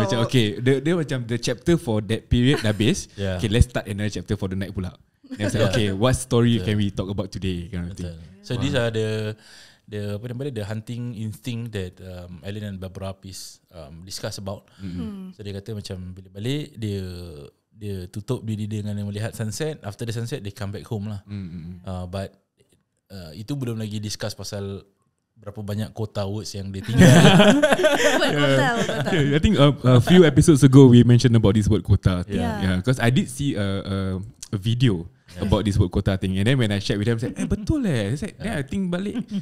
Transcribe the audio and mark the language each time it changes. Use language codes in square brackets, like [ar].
[en] talk. [ms] macam okay, dia macam [en] the chapter for that period [ms] dah habis. [en] Okay, let's start another chapter for the night pula. Then okay, what story can we talk about today? Kind of thing. So these are the hunting instinct that Ellen and Barbara discuss about. [ms] So dia kata macam bila balik dia tutup diri dia dengan melihat sunset. [en] After the sunset they come back home lah. [ms] But itu belum lagi discuss pasal berapa banyak [en] quota words [ms] yang dia tinggal. [en] I think a few episodes ago we mentioned about this word quota thing. Yeah. Because I did see a video about this word quota thing, and then when I shared with them, I said, [ms] betul [en] It's like, I think balik.